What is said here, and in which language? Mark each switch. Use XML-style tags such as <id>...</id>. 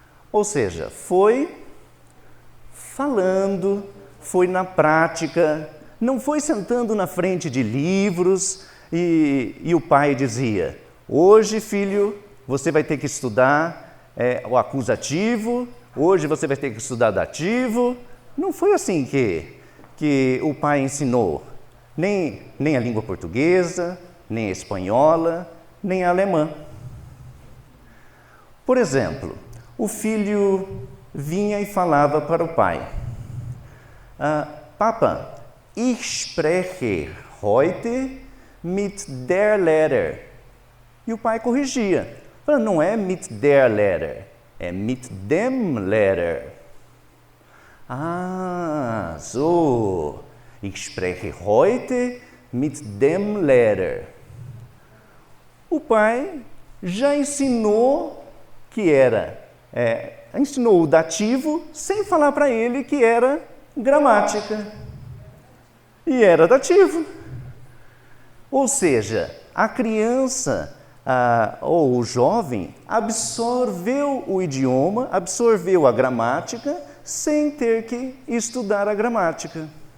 <pt>Ou seja, foi falando, foi na prática, não foi sentando na frente de livros e o pai dizia: hoje, filho, você vai ter que estudar o acusativo, hoje você vai ter que estudar dativo. Não foi assim que o pai ensinou, nem a língua portuguesa, nem a espanhola, nem a alemã. Por exemplo, o filho vinha e falava para o pai:</pt> <de>Papa, ich spreche heute mit der Lehrer.</de> <pt>E o pai corrigia, falando: não é</pt> <de>mit der Lehrer,</de> <pt>é</pt> <de>mit dem Lehrer. Ah, so, ich spreche heute mit dem Lehrer.</de> <pt>O pai já ensinou que ensinou o dativo sem falar para ele que era gramática. E era dativo. Ou seja, a criança ou o jovem absorveu o idioma, absorveu a gramática, sem ter que estudar a gramática.</pt>